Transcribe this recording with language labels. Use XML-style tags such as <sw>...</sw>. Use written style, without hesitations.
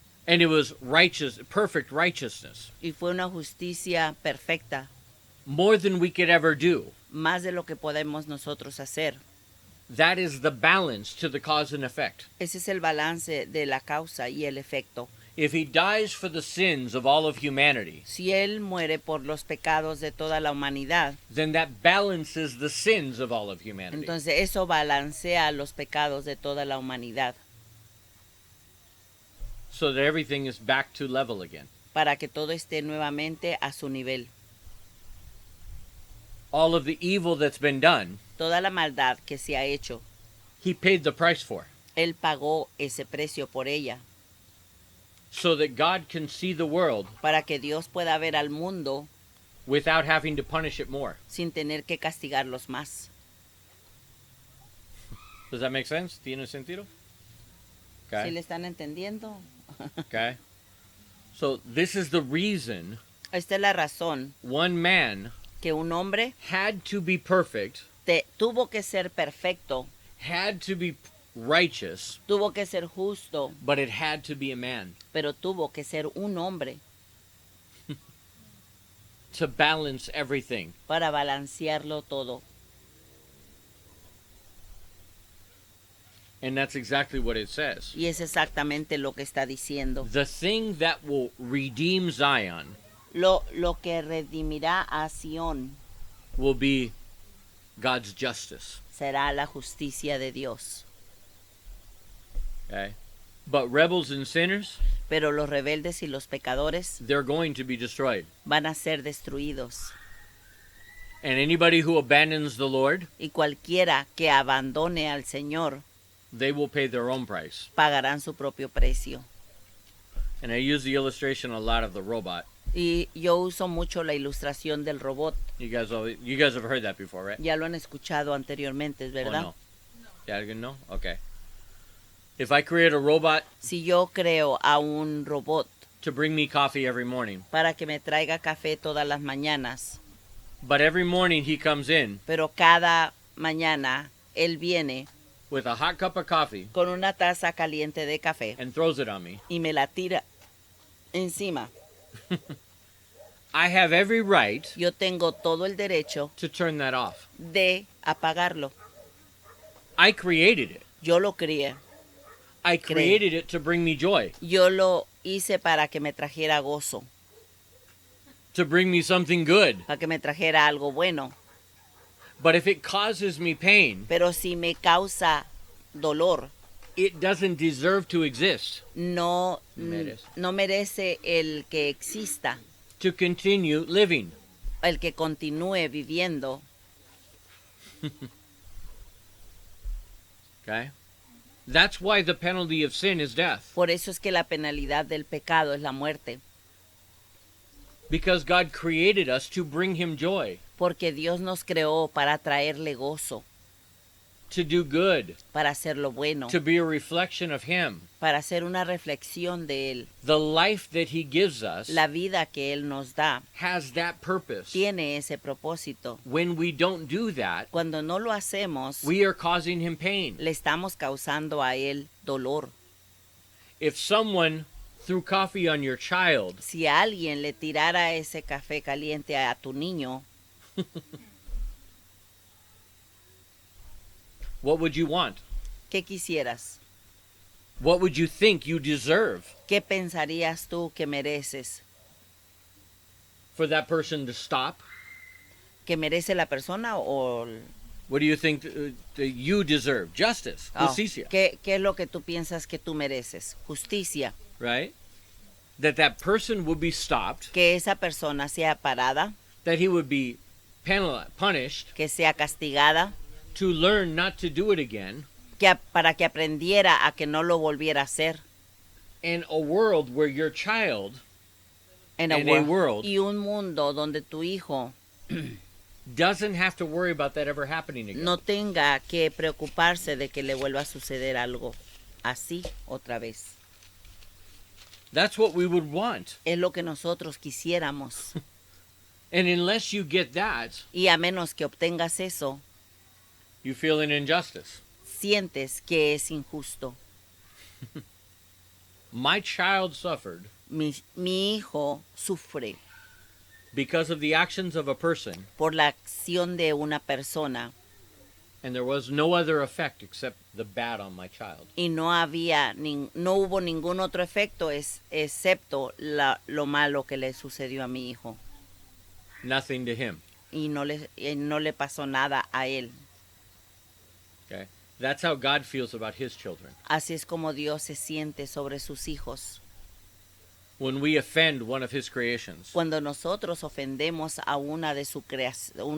<en>And it was perfect righteousness.</en> <es>y fue una justicia perfecta,</es> <en>More than we could ever do.</en> <es>más de lo que podemos nosotros hacer.</es> <en>That is the balance to the cause and effect.</en> <es>Ese es el balance de la causa y el efecto.</es> <en>If he dies for the sins of all of humanity,</en> <es>Si Él muere por los pecados de toda la humanidad,</es> <en>then that balances the sins of all of humanity.</en> <es>entonces eso balancea los pecados de toda la humanidad.</es> <en>so that everything is back to level again.</en> <es>para que todo esté nuevamente a su nivel.</es> <en>All of the evil that's been done,</en> <es>Toda la maldad que se ha hecho,</es> <en>he paid the price for,</en> <es>Él pagó ese precio por ella,</es> <en>so that God can see the world</en> <es>para que Dios pueda ver al mundo</es> <en>without having to punish it more.</en> <es>sin tener que castigarlos más.</es> <en>Does that make sense?</en> <es>¿Tiene sentido? ¿Sí</es> <en>Okay.</en> <es>le están entendiendo?</es> <en>Okay. So this is the reason</en> <es>Esta es la razón</es> <en>one man</en> <es>que un hombre</es> <en>had to be perfect,</en> <es>tuvo que ser perfecto,</es> <en>had to be righteous,</en> <es>tuvo que ser justo,</es> <en>but it had to be a man</en> <es>pero tuvo que ser un hombre</es> <en>to balance everything.</en> <es>para balancearlo todo.</es> <en>And that's exactly what it says.</en> <es>Y es exactamente lo que está diciendo.</es> <en>The thing that will redeem Zion</en> <es>Lo que redimirá a Sión</es> <en>will be God's justice.</en> <es>será la justicia de Dios.</es> <en>Okay? But rebels and sinners,</en> <es>Pero los rebeldes y los pecadores</es> <en>they're going to be destroyed.</en> <es>van a ser destruidos.</es> <en>And anybody who abandons the Lord,</en> <es>Y cualquiera que abandone al Señor</es> <en>they will pay their own price.</en> <es>pagarán su propio precio.</es> <en>And I use the illustration a lot of the robot.</en> <es>Y yo uso mucho la ilustración del robot.</es> <en>You guys have heard that before, right?</en> <es>Ya lo han escuchado anteriormente,</es> <en>Or</en> <es>¿verdad?</es> <en>no? Yeah,</en> <es>alguien no?</es> <en>Okay. If I create a robot</en> <es>Si yo creo a un robot</es> <en>to bring me coffee every morning,</en> <es>para que me traiga café todas las mañanas,</es> <en>but every morning he comes in</en> <es>pero cada mañana él viene</es> <en>with a hot cup of coffee</en> <es>con una taza caliente de café</es> <en>and throws it on me,</en> <es>y me la tira encima,</es> <en>I have every right</en> <es>yo tengo todo el derecho</es> <en>to turn that off.</en> <es>de apagarlo.</es> <en>I created it.</en> <es>Yo lo crié.</es> <en>I created it to bring me joy,</en> <es>Yo lo hice para que me trajera gozo,</es> <en>to bring me something good.</en> <es>para que me trajera algo bueno.</es> <en>But if it causes me pain,</en> <es>Pero si me causa dolor,</es> <en>it doesn't deserve to exist,</en> <es>no, Merece. no merece el que exista,</es> <en>to continue living.</en> <es>el que continúe viviendo.</es> <en>Okay? That's why the penalty of sin is death.</en> <es>Por eso es que la penalidad del pecado es la muerte,</es> <en>Because God created us to bring him joy,</en> <es>porque Dios nos creó para traerle gozo,</es> <en>to do good,</en> <es>para hacer lo bueno,</es> <en>to be a reflection of him.</en> <es>para hacer una reflexión de Él.</es> <en>The life that he gives us</en> <es>La vida que Él nos da</es> <en>has that purpose.</en> <es>tiene ese propósito.</es> <en>When we don't do that,</en> <es>Cuando no lo hacemos,</es> <en>we are causing him pain.</en> <es>le estamos causando a Él dolor.</es> <en>If someone threw coffee on your child,</en> <es>Si alguien le tirara ese café caliente a tu niño,</es> <en>what would you want?</en> <es>¿qué quisieras?</es> <en>What would you think you deserve?</en> <es>¿Qué pensarías tú que mereces?</es> <en>For that person to stop?</en> <es>¿Que merece la persona o</es> <en>What do you think that you deserve? Justice, oh,</en> <es>justicia, ¿qué es lo que tú piensas que tú mereces? Justicia.</es> <en>right? That person would be stopped,</en> <es>Que esa persona sea parada,</es> <en>that he would be punished</en> <es>que sea castigada,</es> <en>to learn not to do it again</en> <es>para que aprendiera a que no lo volviera a hacer.</es> <en>in a world where your child</en> <es>En</es> <en>In a world.</en> <es>y un mundo donde tu hijo</es> <en>doesn't have to worry about that ever happening again.</en> <es>no tenga que preocuparse de que le vuelva a suceder algo así otra vez.</es> <en>That's what we would want.</en> <es>Es lo que nosotros quisiéramos.</es> <en>And unless you get that,</en> <es>Y a menos que obtengas eso,</es> <en>you feel an injustice.</en> <es>sientes que es injusto.</es> <en>My child suffered</en> <es>Mi hijo sufre</es> <en>because of the actions of a person,</en> <es>por la acción de una persona</es> <en>and there was no other effect except the bad on my child.</en> <es>y no hubo ningún otro efecto excepto lo malo que le sucedió a mi hijo.</es> <en>Nothing to him.</en> <es>Y no le pasó nada a él.</es> <en>Okay? That's how God feels about his children.</en> <es>Así es como Dios se siente sobre sus hijos.</es> <en>When we offend one of his creations,</en> <es>Cuando nosotros ofendemos a una de su creación,</es>